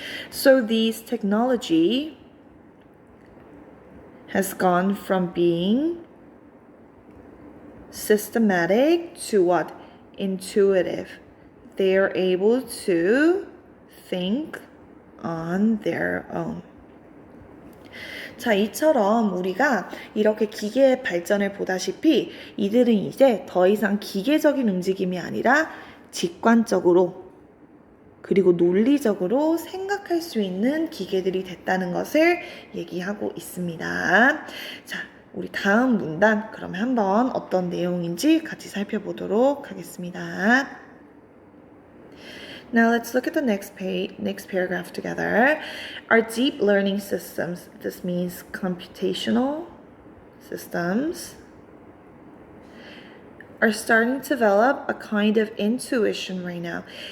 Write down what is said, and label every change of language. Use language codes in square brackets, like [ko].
[en] So this technology has gone from being systematic to what? Intuitive. They are able to think on their own. [ko] 자, 이처럼 우리가 이렇게 기계의 발전을 보다시피 이들은 이제 더 이상 기계적인 움직임이 아니라 직관적으로 그리고 논리적으로 생각할 수 있는 기계들이 됐다는 것을 얘기하고 있습니다. 자, 우리 다음 문단 그럼 한번 어떤 내용인지 같이 살펴보도록 하겠습니다. [en] Now let's look at the next paragraph together. Our deep learning systems, this means computational systems, are starting to develop a kind of intuition right now.